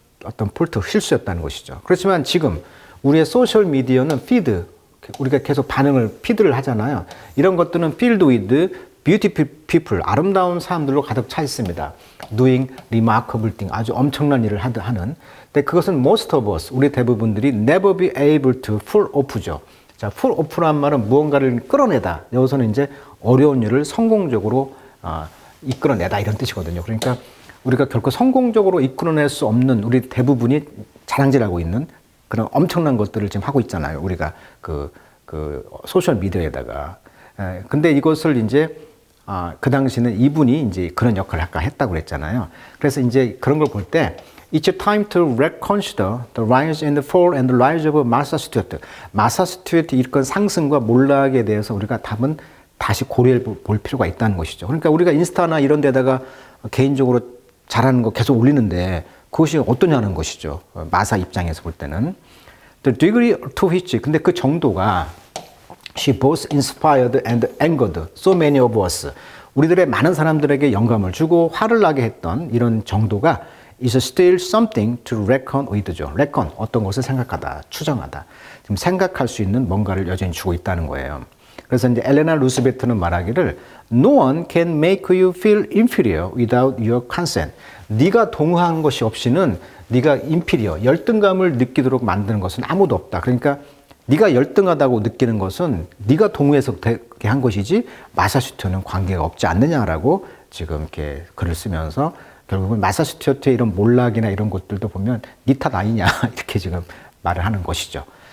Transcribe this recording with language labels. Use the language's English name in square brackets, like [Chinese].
[Korean] 어떤 폴트 실수였다는 것이죠. 그렇지만 지금 우리의 소셜 미디어는 피드, 우리가 계속 피드를 하잖아요. 이런 것들은 [English] filled with beautiful people, [Korean] 아름다운 사람들로 가득 차 있습니다. [English] doing remarkable thing, [Korean] 아주 엄청난 일을 하는. 근데 그것은 [English] most of us, [Korean] 우리 대부분들이 [English] never be able to pull off [Korean] 죠. 자, pull off란 말은 무언가를 끌어내다. 여기서는 이제 어려운 일을 성공적으로 이끌어내다 이런 뜻이거든요. 그러니까 우리가 결코 성공적으로 이끌어낼 수 없는 우리 대부분이 자랑질하고 있는 그런 엄청난 것들을 지금 하고 있잖아요. 우리가 그 소셜 미디어에다가. 근데 이것을 이제 그 당시는 이분이 이제 그런 역할을 아까 했다고 그랬잖아요. 그래서 이제 그런 걸 볼 때 [English] It's time to reconsider the rise and the fall and the rise of 마사 스튜어트. [Korean] 마사 스튜어트 일건 상승과 몰락에 대해서 우리가 다시 고려해 볼 필요가 있다는 것이죠. 그러니까 우리가 인스타나 이런 데다가 개인적으로 잘하는 거 계속 올리는데 그것이 어떠냐는 것이죠. 마사 입장에서 볼 때는. [English] The degree to which, [Korean] 근데 그 정도가 [English] She both inspired and angered so many of us. [Korean] 우리들의 많은 사람들에게 영감을 주고 화를 나게 했던 이런 정도가 [English] is still something to reckon with [Korean] 죠. reckon, 어떤 것을 생각하다, 추정하다. 지금 생각할 수 있는 뭔가를 여전히 주고 있다는 거예요. 그래서 이제 엘레나 루스베트는 말하기를 [English] No one can make you feel inferior without your consent. [Korean] 네가 동의한 것이 없이는 네가 inferior, 열등감을 느끼도록 만드는 것은 아무도 없다. 그러니까 네가 열등하다고 느끼는 것은 네가 동의해서 되게 한 것이지 마사 스튜어트는 관계가 없지 않느냐라고 지금 이렇게 글을 쓰면서 결국은 마사 스튜어트의 이런 몰락이나 이런 것들도 보면 네 탓 아니냐 이렇게 지금 말을 하는 것이죠.